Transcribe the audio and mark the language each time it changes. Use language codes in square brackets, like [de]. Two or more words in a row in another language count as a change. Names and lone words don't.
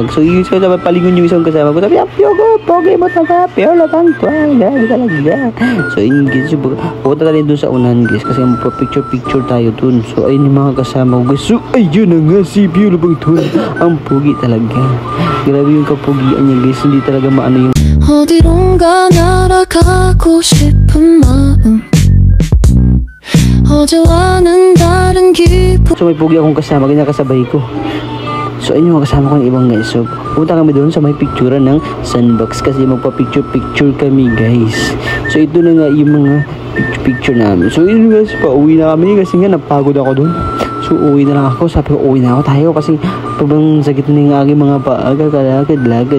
[tl] So yun, so palingon yung isang kasama ko, sabi, Piolo, pogi mo talaga, Piolo pangtual, grabe talaga. So yun guys, pupunta tayo dun sa unahan guys, kasi picture tayo dun. So ayun yung mga kasama ko guys. So ayun na nga si Piolo pangtual, ang pogi talaga. Grabe yung kapugian niya guys, hindi talaga maano yung [ko] 어디론가 날아가고 싶은 마음 어제와는 다른 기분. [tl] So may pogi akong kasama, ganyan kasabay ko. So ayun yung kasama ko ng ibang guys. So punta kami doon sa may picturean ng Sandbox kasi magpa-picture kami guys. So ito na nga yung mga picture namin. So yun guys, pauwi na kami kasi nga napagod ako doon. So uwi na lang ako, sabi ko uwi na ako tayo kasi sobrang sakit na yung aking mga paa, kalakad-lagad.